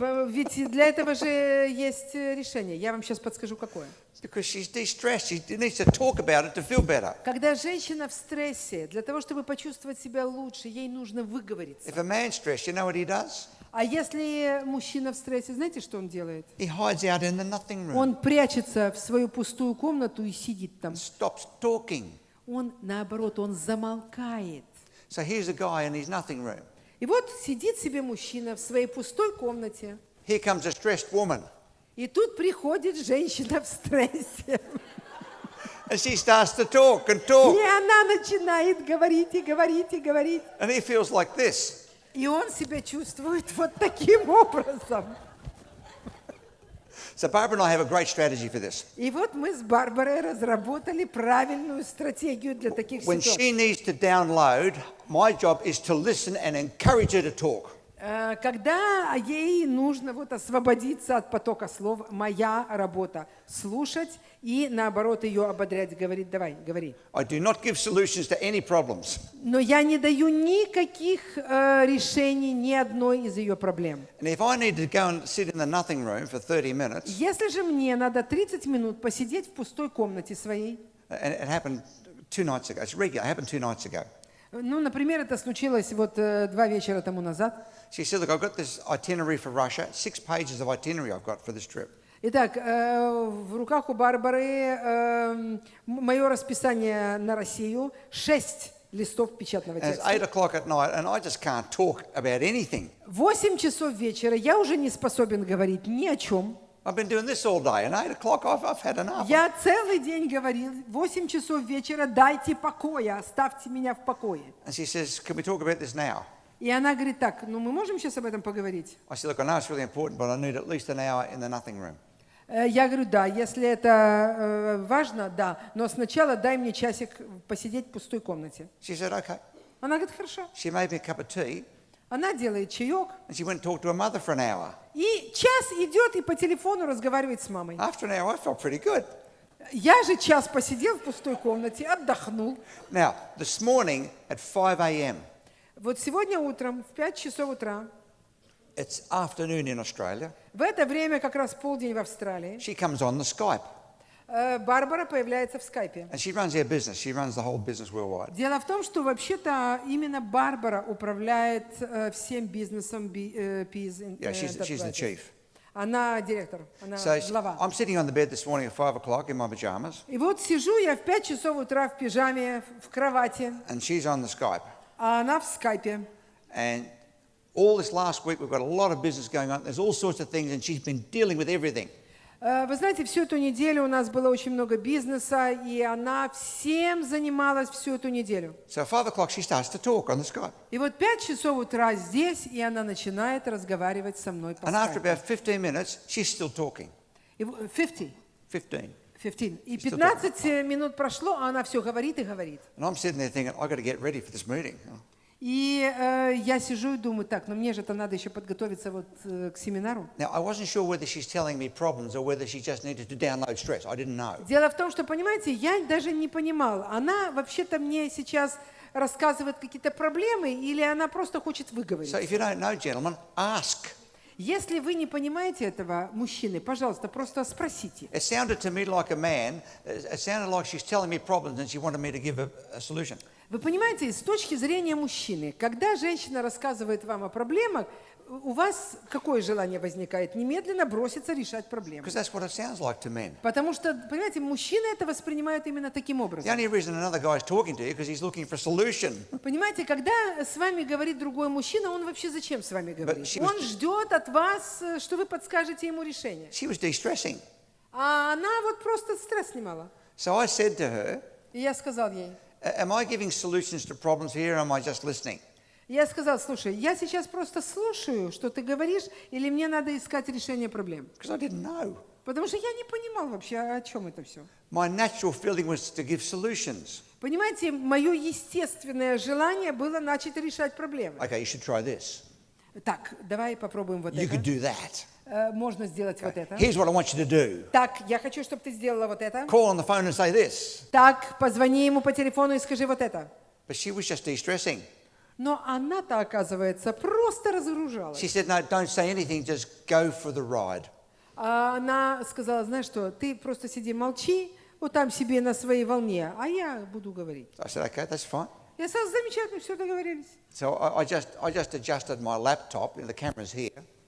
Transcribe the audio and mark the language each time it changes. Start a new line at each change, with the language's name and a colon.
Russian: Ведь для этого же есть решение. Я вам сейчас подскажу, какое.
English: Because she's de-stressed. She needs to talk about it to feel better.
Russian: Когда женщина в стрессе, для того, чтобы почувствовать себя лучше, ей нужно выговориться.
English: If a man's stressed, you know what he does?
Russian: А если мужчина в стрессе, знаете, что он делает?
English: He hides out in the nothing room.
Russian: Он прячется в свою пустую комнату и сидит там.
English: Stops talking.
Russian: Он, наоборот, он замолкает.
English: So here's a guy in his nothing room.
Russian: И вот сидит себе мужчина в своей пустой комнате.
English: Here comes a stressed woman.
Russian: И тут приходит женщина в стрессе.
English: And she starts to talk and talk.
Russian: И она начинает говорить и говорить и говорить.
English: And he feels like this.
Russian: И он себя чувствует вот таким образом.
English: So Barbara and I have a great strategy for this.
Russian: И вот мы с Барбарой разработали правильную стратегию для таких
English: When
Russian: ситуаций.
English: she needs to download, my job is to listen and encourage her to talk.
Russian: Когда ей нужно вот освободиться от потока слов, моя работа слушать и наоборот ее ободрять, говорить, давай, говори.
English: I do not give solutions to any problems.
Russian: Но я не даю никаких решений ни одной из ее проблем.
English: And if I need to go and sit in the nothing room for 30 minutes,
Russian: Если же мне надо 30 минут посидеть в пустой комнате своей,
English: and it happened 2 nights ago, it's regular, it happened 2 nights ago.
Russian: ну, например, это случилось вот 2 вечера тому назад.
English: She said, look, I've got this itinerary for Russia, 6 pages of itinerary I've got for this trip.
Russian: Итак, в руках у Барбары мое расписание на Россию, 6 листов печатного
English: And it's
Russian: текста.
English: 8 o'clock at night, and I just can't talk about anything.
Russian: 8 часов вечера я уже не способен говорить ни о чем.
English: I've been doing this all day, and 8 o'clock I've had enough.
Russian: Я целый день говорил, 8 часов вечера дайте покоя, оставьте меня в покое.
English: And she says, can we talk about this now?
Russian: И она говорит, так, ну мы можем сейчас об этом поговорить?
English: I said, look, I know it's really important, but I need at least an hour in the nothing room.
Russian: Я говорю, да, если это важно, да, но сначала дай мне часик посидеть в пустой комнате.
English: She said, okay.
Russian: Она говорит, хорошо.
English: She made me a cup of tea,
Russian: Она делает чаек,
English: and she went and talked to her mother for an hour.
Russian: и час идет и по телефону разговаривает с мамой.
English: After an hour, I felt pretty good.
Russian: Я же час посидел в пустой комнате, отдохнул.
English: Now, this morning at 5 a.m.,
Russian: Вот сегодня утром в 5 часов утра,
English: it's afternoon in Australia,
Russian: в это время как раз полдень в Австралии,
English: she comes on the Skype,
Russian: Барбара появляется в скайпе.
English: and she runs our business. She runs the whole business worldwide.
Russian: Дело в том, что вообще-то именно Барбара управляет всем бизнесом Пиз.
English: Yeah, she's the chief.
Russian: Она директор, она
English: So
Russian: глава.
English: I'm sitting on the bed this morning at 5 o'clock in my pajamas,
Russian: И вот сижу я в 5 часов утра в пижаме, в кровати,
English: and she's on the Skype.
Russian: а она в скайпе.
English: And all this last week, we've got a lot of business going on. There's all sorts of things, and she's been dealing with everything.
Russian: Вы знаете, всю эту неделю у нас было очень много бизнеса, и она всем занималась всю эту неделю.
English: So at 5 o'clock, she starts to talk on the Skype.
Russian: И вот 5 часов утра здесь, и она начинает разговаривать со мной по
English: And after
Russian: скайпу.
English: about 15 minutes, she's still talking.
Russian: И 50. 15. 15. И
English: Still
Russian: 15 минут прошло, а она все говорит и говорит.
English: And I'm sitting there thinking, I've got to get ready for this meeting.
Russian: И я сижу и думаю, так, но мне же-то надо еще подготовиться вот к семинару.
English: Now, I wasn't sure whether she's telling me problems or whether she just needed to download stress. I didn't know.
Russian: Дело в том, что, понимаете, я даже не понимала, она вообще-то мне сейчас рассказывает какие-то проблемы или она просто хочет выговорить.
English: So if you don't know, gentlemen, ask.
Russian: Если вы не понимаете этого, мужчины, пожалуйста, просто спросите.
English: It sounded to me like a man. It sounded like she's telling me problems and she wanted me to give a solution.
Russian: Вы понимаете, с точки зрения мужчины, когда женщина рассказывает вам о проблемах, у вас какое желание возникает? Немедленно броситься решать проблемы.
English: Because that's what it sounds like to men.
Russian: Потому что, понимаете, мужчины это воспринимают именно таким
English: The
Russian: образом.
English: only reason another guy's talking to you because he's looking for a solution.
Russian: Понимаете, когда с вами говорит другой мужчина, он вообще зачем с вами говорит?
English: she was-
Russian: Он ждет от вас, что вы подскажете ему решение.
English: She was de-stressing.
Russian: А она вот просто стресс снимала.
English: So I said to her,
Russian: И я сказал ей,
English: am I giving solutions to problems here or am I just listening?
Russian: я сказал, слушай, я сейчас просто слушаю, что ты говоришь, или мне надо искать решение проблем.
English: Because I didn't know.
Russian: Потому что я не понимал вообще, о чем это все.
English: My natural feeling was to give solutions.
Russian: Понимаете, мое естественное желание было начать решать проблемы.
English: Okay, you should try this.
Russian: Так, давай попробуем вот
English: You could
Russian: это.
English: do that.
Russian: Можно сделать вот это.
English: Here's what I want you to do.
Russian: Так, я хочу, чтобы ты сделала вот это.
English: Call on the phone and say this.
Russian: Так, позвони ему по телефону и скажи вот это.
English: But she was just de-stressing.
Russian: Но она-то, оказывается, просто разгружалась.
English: She said, no, don't say anything, just go for the ride.
Russian: А она сказала, знаешь что, ты просто сиди, молчи, вот там себе на своей волне, а я буду говорить.
English: I said, okay, that's fine.
Russian: Я сказала, замечательно, все договорились.
English: So I just adjusted my laptop, the camera's here.